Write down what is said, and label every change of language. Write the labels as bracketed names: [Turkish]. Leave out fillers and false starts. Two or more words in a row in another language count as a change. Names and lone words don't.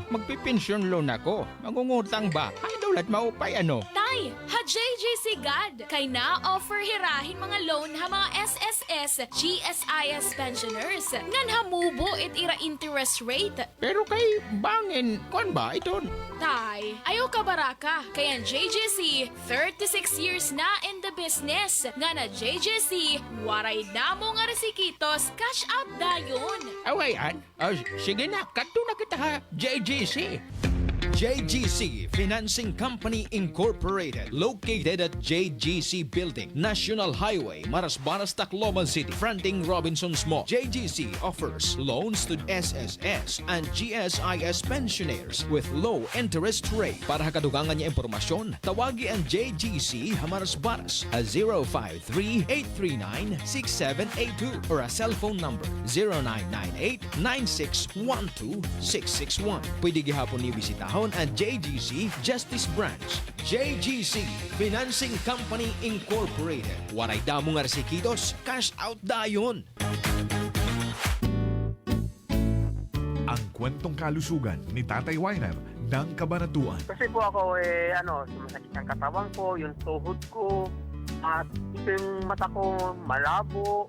[Waray] Magpipensyon loan ako. Mangungutang ba? Ay, daulat maupay, ano? Tay, ha JJC God. Kay na offer hirahin mga loan ha mga SSS, GSIS pensioners. Ngan hamubo it ira [English] interest rate. [Waray] Pero kay bangin, kon ba ito? Tay, ayaw ka baraka. Kaya ang JJC, 36 years na [English] in the business. [Waray] Nga na JJC, waray na mo nga resikitos, [English] cash out [Waray] dayon. Awayan, sige na, kato na kita ha, JGC. [English] JGC Financing Company Incorporated, located at JGC Building, National Highway, Marasbanas, Tacloban City, fronting Robinson's Mall. JGC offers loans to SSS and GSIS pensioners with low interest rate. [Waray] Para kadugangan niya impormasyon, tawagi ang JGC Marasbanas at 053-839-6782 or a [English] cellphone number [Waray] 0998-9612-661. Pwede gihapon ni bisitahon ang JGC Justice Branch. JGC Financing Company Incorporated. Waray damo nga resikitos, [English] cash out [Waray] dayon. [Filipino] Ang kwentong kalusugan ni Tatay Weiner ng Kabanatuan. Kasi po ako sumasakit ang katawan ko, yung tuhod ko, at ito yung mata ko malabo.